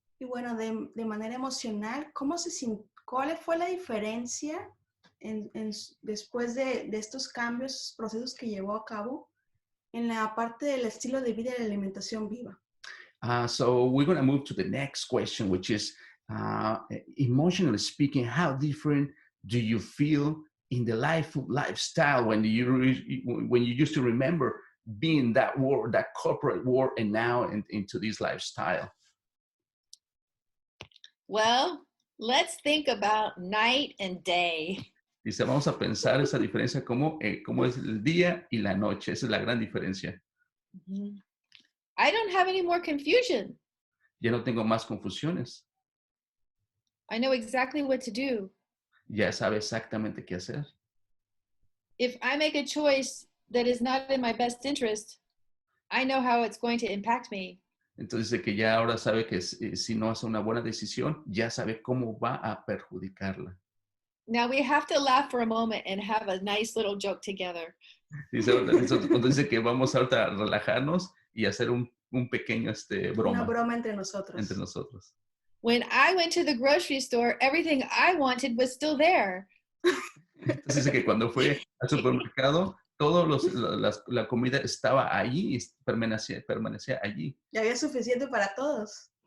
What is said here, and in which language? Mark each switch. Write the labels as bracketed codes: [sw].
[es] Y bueno, de manera emocional, ¿cuál fue la diferencia después de estos cambios, procesos que llevó a cabo en la parte del estilo de vida y la alimentación viva? [en] So we're going to move to the next question, which is emotionally speaking, how different do you feel in the lifestyle when you used to remember being that world, that corporate world, and now into this lifestyle? Well, let's think about night and day. [es] Dice, vamos a pensar esa diferencia como es el día y la noche. Esa es la gran diferencia. Mhm. [en] I don't have any more confusion. [es] Ya no tengo más confusiones. [en] I know exactly what to do. [es] Ya sabe exactamente qué hacer. [en] If I make a choice that is not in my best interest, I know how it's going to impact me. [es] Entonces dice que ya ahora sabe que si no hace una buena decisión, ya sabe cómo va a perjudicarla. [en] Now we have to laugh for a moment and have a nice little joke together. [es] Dice, entonces dice que vamos ahorita a relajarnos y hacer un pequeño broma Una broma entre nosotros. entre nosotros. [en] When I went to the grocery store, everything I wanted was still there. [es] Entonces dice que cuando fue al supermercado, la comida estaba allí y permanecía allí. Y había suficiente para todos.